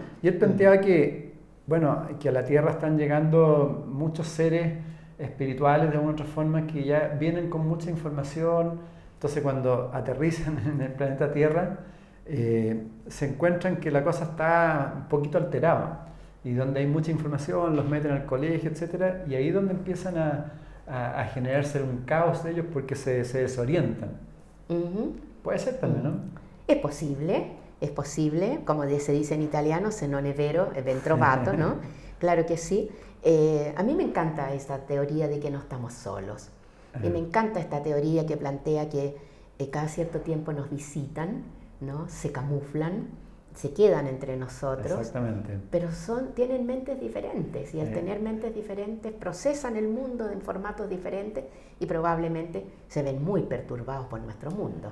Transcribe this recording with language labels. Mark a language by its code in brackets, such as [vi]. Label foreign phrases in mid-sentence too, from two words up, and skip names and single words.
[es] Y él planteaba que a la Tierra están llegando muchos seres espirituales de alguna otra forma que ya vienen con mucha información, entonces cuando aterrizan en el planeta Tierra se encuentran que la cosa está un poquito alterada. Y donde hay mucha información, los meten al colegio, etcétera, y ahí es donde empiezan a generarse un caos de ellos porque se desorientan. Puede ser también, ¿no? Es posible, como se dice en italiano, [it] se non è vero, è ben trovato, [es] ¿no? Claro que sí. A mí me encanta esta teoría de que no estamos solos. Y me encanta esta teoría que plantea que cada cierto tiempo nos visitan ¿no? Se camuflan, se quedan entre nosotros. Exactamente. Pero tienen mentes diferentes y al tener mentes diferentes procesan el mundo en formatos diferentes y probablemente se ven muy perturbados por nuestro mundo.